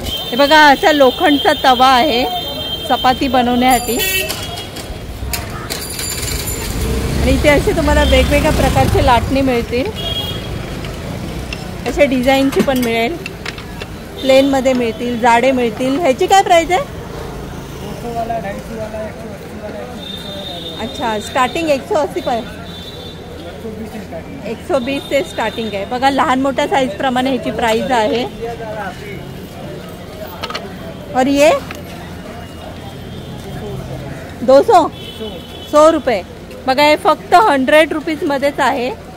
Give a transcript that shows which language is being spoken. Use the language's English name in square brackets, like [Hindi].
[Marathi] हे बघा असा लोखंडचा तवा आहे चपाती बनवण्यासाठी. आणि इथे असे तुम्हाला वेगवेगळ्या प्रकारचे लाटणे मिळतील. असे डिझाईनची पण मिळेल, प्लेन मध्ये मिळतील, जाडे मिळतील. ह्याची काय प्राइस आहे? [Hindi] 200 वाला, 250 वाला, 180 वाला. अच्छा, स्टार्टिंग 180 पर 120 से स्टार्टिंग आहे. [Marathi] बघा लहान मोठ्या साईज प्रमाणे ह्याची प्राइस आहे. [Hindi] और ये 200 रुपये. [Marathi] बघा हे फक्त 100 रुपीज मध्येच आहे.